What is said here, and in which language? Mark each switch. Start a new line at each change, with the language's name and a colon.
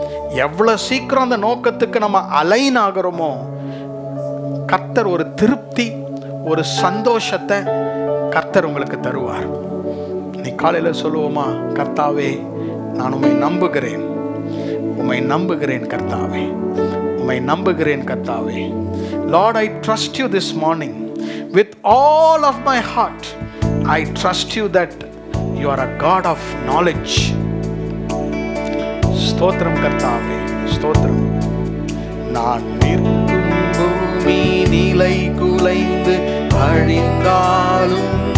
Tamil: எவ்வளவு சீக்கிரம் அந்த நோக்கத்துக்கு நம்ம அலைன் ஆகிறோமோ, கர்த்தர் ஒரு திருப்தி, ஒரு சந்தோஷத்தை கர்த்தர் உங்களுக்கு தருவார். நீ காலையில் சொல்லுவோமா, கர்த்தாவே, நான் உம்மை நம்புகிறேன், உம்மை நம்புகிறேன் கர்த்தாவே, உம்மை நம்புகிறேன் கர்த்தாவே.
English: Lord, I trust you this morning with all of my heart. I trust you that you are a God of knowledge.
Tamil: ஸ்தோத்திரம் கர்த்தாவே, ஸ்தோத்திரம். நான் நிற்கும் பூமி நிலை குலைந்து அழிந்தாலும்,